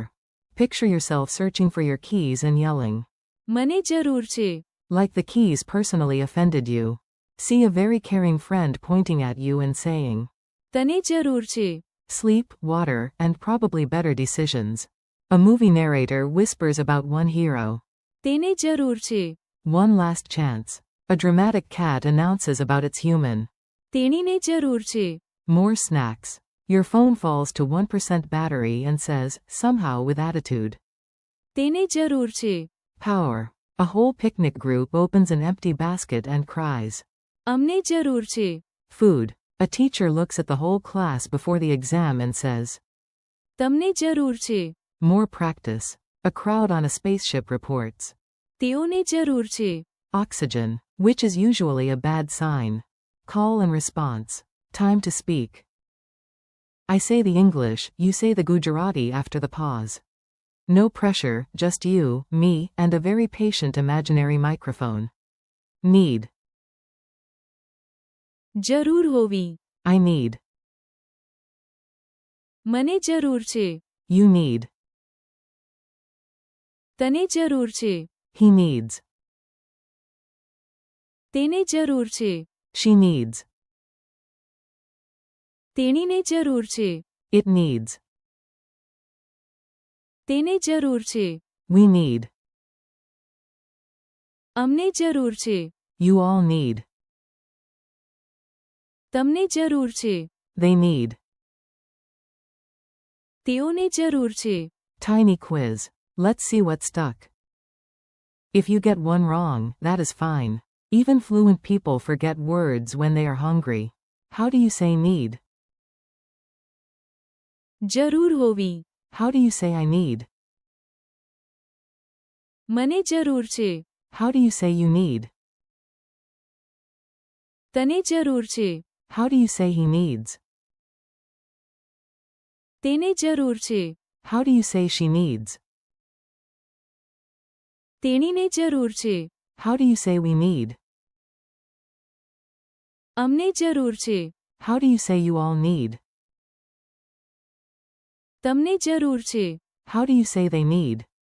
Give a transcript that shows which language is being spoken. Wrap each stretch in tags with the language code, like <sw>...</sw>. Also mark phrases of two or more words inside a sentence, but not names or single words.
<en>Picture yourself searching for your keys and yelling.</en> <gu>મને જરૂર છે.</gu> <en>Like the keys personally offended you. See a very caring friend pointing at you and saying.</en> <gu>તને જરૂર છે.</gu> <en>Sleep, water, and probably better decisions. A movie narrator whispers about one hero.</en> <gu>તેને જરૂર છે.</gu> <en>One last chance. A dramatic cat announces about its human.</en> <gu>તેણીને જરૂર છે.</gu> <en>More snacks. Your phone falls to 1% battery and says, somehow with attitude.</en> <gu>તેને જરૂર છે.</gu> <en>Power. A whole picnic group opens an empty basket and cries.</en> <gu>અમને જરૂર છે.</gu> <en>Food. A teacher looks at the whole class before the exam and says.</en> <gu>તમને જરૂર છે.</gu> <en>More practice. A crowd on a spaceship reports.</en> <gu>તેઓને જરૂર છે.</gu> <en>Oxygen, which is usually a bad sign. Call and response. Time to speak. I say the English, you say the Gujarati after the pause. No pressure, just you, me, and a very patient imaginary microphone. Need.</en> <gu>જરૂર હોવી.</gu> <en>I need.</en> <gu>મને જરૂર છે.</gu> <en>You need.</en> <gu>તને જરૂર છે.</gu> <en>He needs.</en> <gu>તેને જરૂર છે.</gu> <en>She needs.</en> <gu>તેણીને જરૂર છે.</gu> <en>It needs.</en> <gu>તેને જરૂર છે.</gu> <en>We need.</en> <gu>અમને જરૂર છે.</gu> <en>You all need.</en> <gu>તમને જરૂર છે.</gu> <en>They need.</en> <gu>તેઓને જરૂર છે.</gu> <en>Tiny quiz. Let's see what stuck. If you get one wrong, that is fine. Even fluent people forget words when they are hungry. How do you say need?</en> <gu>જરૂર હોવી.</gu> <en>How do you say I need?</en> <gu>મને જરૂર છે.</gu> <en>How do you say you need?</en> <gu>તને જરૂર છે.</gu> <en>How do you say he needs?</en> <gu>તેને જરૂર છે.</gu> <en>How do you say she needs?</en> <gu>તેણીને જરૂર છે.</gu> <en>How do you say we need?</en> <gu>અમને જરૂર છે.</gu> <en>How do you say you all need?</en> <gu>તમને જરૂર છે.</gu> <en>How do you say they need?</en>